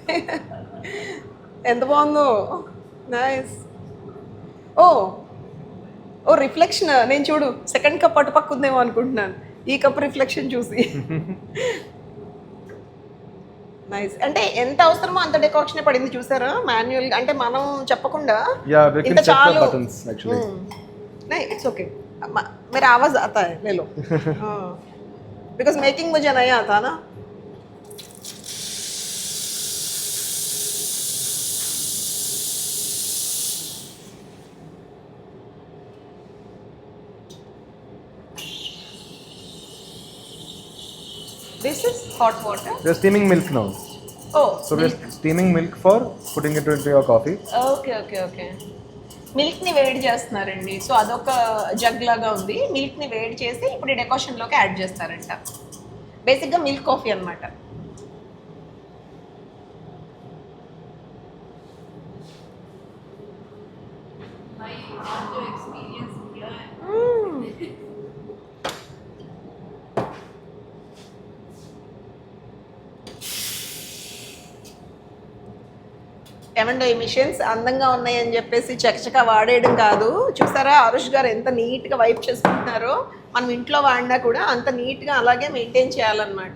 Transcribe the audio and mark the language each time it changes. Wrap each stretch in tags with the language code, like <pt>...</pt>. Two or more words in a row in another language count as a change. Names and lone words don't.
<te>ఎంత బాగుందో, నైస్. ఓ ఓ రిఫ్లెక్షన్, నేను చూడు</te> <en>second cup</en> <te>అటుపక్క ఉందేమో అనుకుంటున్నాను ఈ</te> <en>cup reflection</en> <te>చూసి. నైస్. అంటే ఎంత అవసరమో అంత డెకాక్షన్ పడింది చూసారా మాన్యువల్, అంటే మనం చెప్పకుండా.</te> <en>Yeah, we can</en> <te>ఇంత</te> <en>check the</en> <te>చాలు.</te> <en>buttons actually.</en> <hi>नहीं</hi> <en>it's okay,</en> <hi>मेरा आवाज आता है, ले लो.</hi> <en>because making</en> <hi>मुझे नहीं आता ना.</hi> <en>This is hot water. We're steaming milk now. Oh, So we're steaming milk for putting it into your coffee. okay okay okay.</en> <te>మిల్క్ని వేడి చేస్తున్నారండి. సో అదొక జగ్ లాగా ఉంది. మిల్క్ని వేడి చేసి ఇప్పుడు ఈ డెకాషన్లోకి యాడ్ చేస్తారంట. బేసిక్గా</te> <en>milk coffee</en> <te>అనమాట.</te> <hi>भाई आज जो एक्सपीरियंस किया है</hi> <te>ఏమండో ఈ మిషన్స్ అందంగా ఉన్నాయని చెప్పేసి చకచక వాడేయడం కాదు. చూసారా అరుష్ గారు ఎంత నీట్గా వైప్ చేసుకుంటున్నారో. మనం ఇంట్లో వాడినా కూడా అంత నీట్గా అలాగే మెయింటైన్ చేయాలన్నమాట.</te>